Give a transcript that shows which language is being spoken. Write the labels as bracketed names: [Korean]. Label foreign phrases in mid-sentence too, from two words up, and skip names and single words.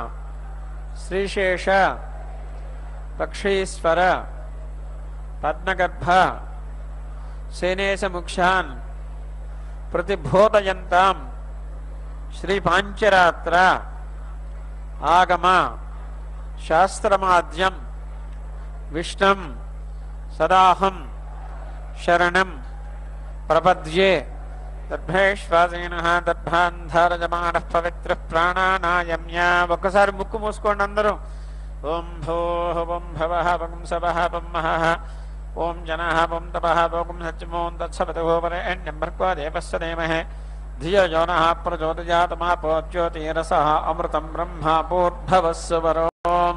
[Sanskrit] श्रीशेष पक्षीश्वर पद्मगर्भ सेनेशमुक्षान् प्रतिबोधयन्तां श्री पांचरात्र आगम शास्त्रमाद्यं विष्णुं सदाहं शरणं प्रपद्ये। दर्भेश्वासेनः दर्भान्धारजमानः पवित्रः प्राणानायम्य। [Telugu] ఒక్కసారి ముక్కు మూసుకోండి అందరూ। [Sanskrit] ఓం భోః ఓం భవః ఓం సవః ఓం మహః ఓం జనః ఓం తపః ఓం సత్యమోం తత్సవితుః వరేణ్యం భర్గో దేవస్య ధీమహి ధియో యో నః ప్రచోదయాత్ మాపో జ్యోతిరసః అమృతం బ్రహ్మ భూర్భువస్సువరోం।